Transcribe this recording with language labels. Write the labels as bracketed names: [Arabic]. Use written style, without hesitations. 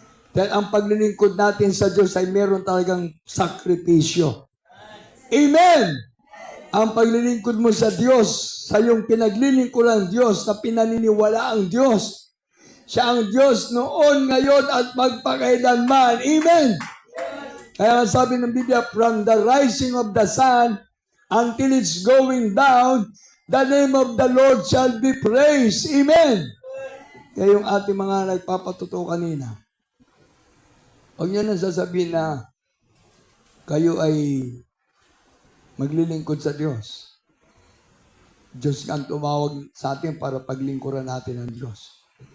[Filipino] Dahil ang paglilingkod natin sa Diyos ay meron talagang sakripisyo. Amen! Ang paglilingkod mo sa Diyos, sa iyong pinaglilingkuran ng Diyos na pinaniniwala ang Diyos, siya ang Diyos noon, ngayon, at magpakailanman. Amen! Kaya sabi ng Biblia, [English] from the rising of the sun until it's going down, the name of the Lord shall be praised. [Filipino] Amen! Kaya yung ating mga nagpapatuto kanina, huwag niyo nang sasabihin na kayo ay maglilingkod sa Diyos. Diyos ang tumawag sa atin para paglingkuran natin ang Diyos.